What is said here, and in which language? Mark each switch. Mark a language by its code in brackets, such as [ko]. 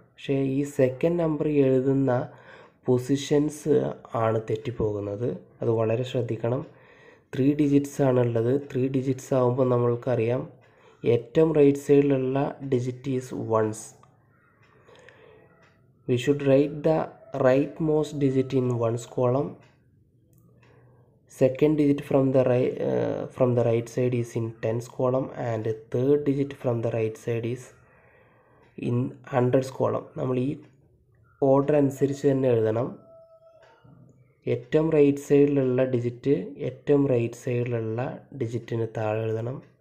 [ml] പക്ഷേ ഈ second number എഴുതുന്ന പൊസിഷൻസ് ആണ് തെറ്റിപ്പോകുന്നത്. അത് വളരെ ശ്രദ്ധിക്കണം. 3 ഡിജിറ്റ്സ് ആണുള്ളത്. 3 ഡിജിറ്റ്സ് ആകുമ്പോൾ നമ്മൾക്കറിയാം ഏറ്റവും റൈറ്റ് സൈഡിലുള്ള digit is once. [en] We should write the right most digit in ones column. Second digit from the right side is in tens column, and third digit from the right side is in hundreds column. [ml] നമ്മൾ ഈ order അനുസരിച്ച് തന്നെ എഴുതണം. ഏറ്റവും right സൈഡിലുള്ള digit ഏറ്റവും right സൈഡിലുള്ള ഡിജിറ്റിന് താഴെ എഴുതണം.